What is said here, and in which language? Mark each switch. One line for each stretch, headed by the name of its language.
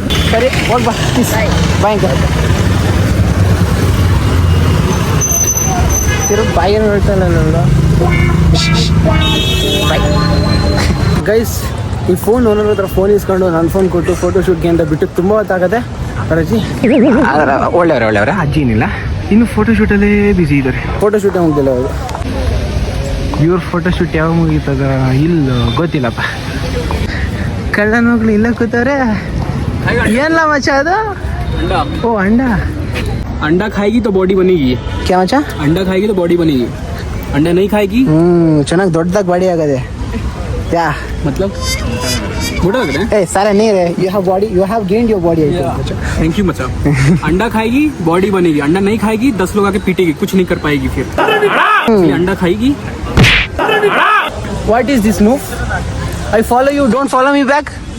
Kannada: ಸರಿ ಹೋಗ್ಬಾ ಬಾಯ್ ಬಾಯಿ ಹೇಳ್ತಲ್ಲ ನೋಡು ಗೈಸ್ ಈ ಫೋನ್ ಓನರ್ ಹತ್ರ ಫೋನ್ ಇಸ್ಕೊಂಡು ನನ್ನ ಫೋನ್ ಕೊಟ್ಟು ಫೋಟೋ ಶೂಟ್ಗೆ ಅಂತ ಬಿಟ್ಟು ತುಂಬ ಹೊತ್ತಾಗತ್ತೆ ಅಜ್ಜಿ ಒಳ್ಳೆಯವ್ರೆ ಅಜ್ಜಿ ಏನಿಲ್ಲ ಇನ್ನು ಫೋಟೋ ಶೂಟಲ್ಲೇ ಬ್ಯುಸಿ ಇದ್ದಾರೆ ಫೋಟೋ ಶೂಟೇ ಮುಗ್ದಿಲ್ಲ ಅವರು ಇವ್ರ ಫೋಟೋ ಶೂಟ್ ಯಾವಾಗ ಮುಗೀತದ ಇಲ್ಲ ಗೊತ್ತಿಲ್ಲಪ್ಪ ಕಳ್ಳನ ಮಕ್ಳು ಇಲ್ಲ ಕೂತವ್ರೆ ಏನಿಲ್ಲ ಮಚ್ಚ ಅದು ಓ
Hindi: अंडा खाएगी तो बॉडी बनेगी
Kannada: ಕ್ಯಾ ಮಚ್ಚ
Hindi: अंडा खाएगी तो बॉडी बनेगी अंडा नहीं खाएगी
Kannada: ಚೆನ್ನಾಗಿ ದೊಡ್ಡದಾಗಿ ಬಾಡಿ ಆಗದೆ ಯಾ
Hindi: मतलब मोटा लग रहा है
Kannada: ಏ ಸಾರ ನೀರೇ
English: you have gained your body
Hindi: thank you मचा अंडा खाएगी बॉडी बनेगी अंडा नहीं खाएगी 10 लोग आके पीटेगी कुछ नहीं कर पाएगी फिर इसलिए अंडा खाएगी
English: What is this move? I follow you, don't follow me back.